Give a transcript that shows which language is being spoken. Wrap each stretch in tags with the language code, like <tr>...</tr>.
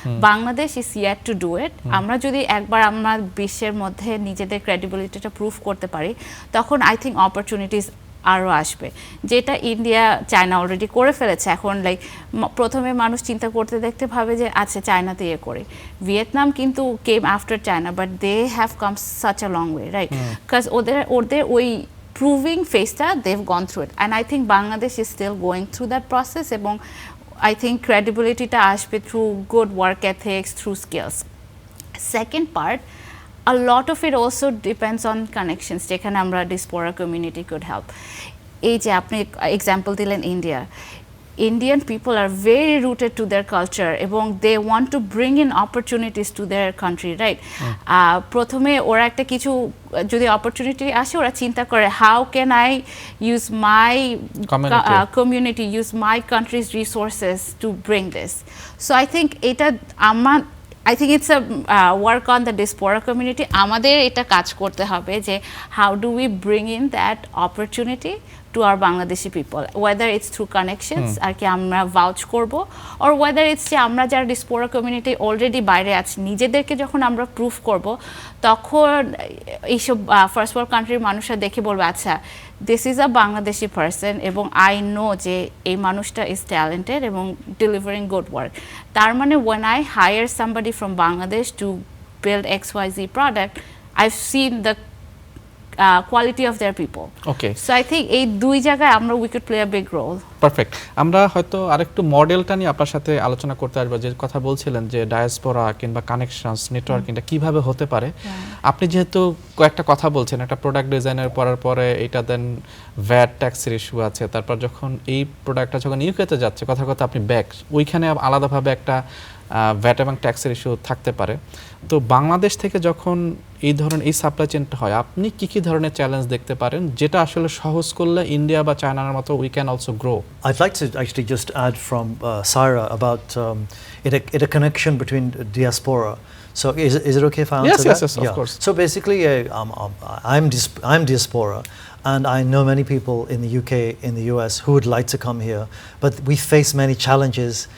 <bn>Bangladesh</bn> <en>Is yet to do it.</en> <bn>আমরা যদি একবার আমরা বিশ্বের মধ্যে নিজেদের ক্রেডিবিলিটিটা প্রুভ করতে পারি, তখন আই থিঙ্ক অপরচুনিটিস আরও আসবে, যেটা ইন্ডিয়া চায়না অলরেডি করে ফেলেছে। এখন লাইক প্রথমে মানুষ চিন্তা করতে দেখতে ভাবে যে আচ্ছা চায়নাতে ইয়ে করে, ভিয়েতনাম কিন্তু</bn> <en>Came after China, but they have come such a long way, right?</en> <bn>Because ওদের ওই</bn> <en>proving phase-টা they've gone through it, and I think Bangladesh is still going through that process,</en> <bn>এবং</bn> <en>I think credibility-টা আসবে through good work ethics, through skills. Second part, a lot of it also depends on connections,</en> <bn>যেখানে আমরা</bn> <en>diaspora community could help.</en> <bn>এই যে আপনি example দিলেন India,</bn> <en>Indian people are very rooted to their culture</en> <bn>এবং</bn> <en>they want to bring in opportunities to their country, right?</en> <bn>প্রথমে ওরা একটা কিছু যদি অপরচুনিটি আসে, ওরা চিন্তা করে</bn> <en>how can I use my community, use my country's resources to bring this. So I think</en> <bn>এটা</bn> <en>I think it's a work on the diaspora community.</en> <bn>আমাদের এটা কাজ করতে হবে যে</bn> <en>how do we bring in that opportunity to our Bangladeshi people, whether it's through connections</en> <bn>আর কি আমরা ভাউচ করব, or whether it's যে আমরা যারা diaspora community already বাইরে আছি নিজেদেরকে যখন আমরা প্রুফ করব, তখন এইসব ফার্স্ট ওয়ার্ল্ড কান্ট্রির মানুষরা দেখে বলবে আচ্ছা</bn> <en>this is a Bangladeshi person</en> <bn>এবং আই নো যে এই মানুষটা ইজ ট্যালেন্টেড এবং ডেলিভারিং গুড ওয়ার্ক। তার মানে</bn> <en>when I hire somebody from Bangladesh to build XYZ product, I've seen the quality of their people. Okay. So I think</en> <bn>এই দুই জায়গায় আমরা</bn> <en>we could play a big role.</en> <bn>Perfect. আমরা হয়তো আরেকটু মডেলটা নিয়ে আপনার সাথে আলোচনা করতে আসবো, যে কথা বলছিলেন যে ডায়াসপোরা কিংবা কানেকশনস নেটওয়ার্কিংটা কিভাবে হতে পারে। আপনি যেহেতু কয়েকটা কথা বলছেন, একটা প্রোডাক্ট ডিজাইনের পরার পরে এটা দেন ভ্যাট ট্যাক্সের ইস্যু আছে, তারপর যখন এই প্রোডাক্টটা যখন ইউকেতে যাচ্ছে কথা কথা আপনি ব্যাক ওইখানে আলাদাভাবে একটা ভ্যাট এবং ট্যাক্সের ইস্যু থাকতে পারে। তো বাংলাদেশ থেকে যখন এই ধরনের এই সাপ্লাই চেনটা হয়, আপনি কি কি ধরনের চ্যালেঞ্জ দেখতে পারেন যেটা আসলে সহজ করলে ইন্ডিয়া বা চায়নার মতো</bn> <en>We can also grow? I'd like to actually just add from Saira about it a connection between diaspora. So is it okay if I answer that? Yes, of course. So basically, I'm diaspora, and I know many people in the UK, in the US, who would like to come here, but we face many challenges.</en>